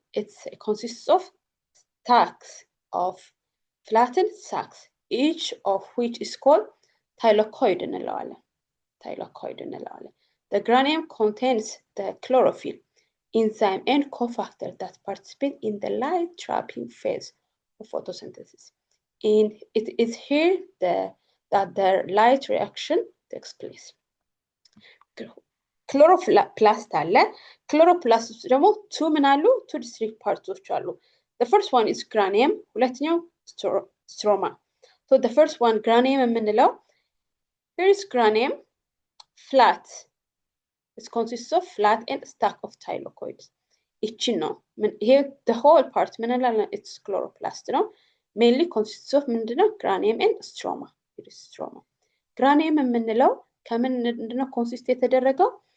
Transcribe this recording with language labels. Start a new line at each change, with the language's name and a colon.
English: It consists of stacks of flattened sacs, each of which is called thylakoid
Amharic: እንለዋለን።
English: Thylakoid
Amharic: እንለዋለን.
English: The granium contains the chlorophyll, enzyme and cofactor that participate in the light trapping phase of photosynthesis. And it is here that the light reaction takes place.
Amharic: Chloroplast አለ። Chloroplast ደግሞ two ምን አሉ?
English: two distinct parts
Amharic: አሉ.
English: The first one is granium,
Amharic: ሁለተኛው
English: stroma. So the first one granium
Amharic: የምንለው,
English: here is granium, flat. It consists of flat and stack of thylakoids.
Amharic: ይችን ነው ይሄ
English: the whole part
Amharic: ምን እንላለን?
English: it's chloroplast
Amharic: ነው።
English: mainly consists of
Amharic: ምንድነው?
English: granium and stroma.
Amharic: stroma granium የምንለው ከምን ምንድነው ኮንሲስት የተደረገው?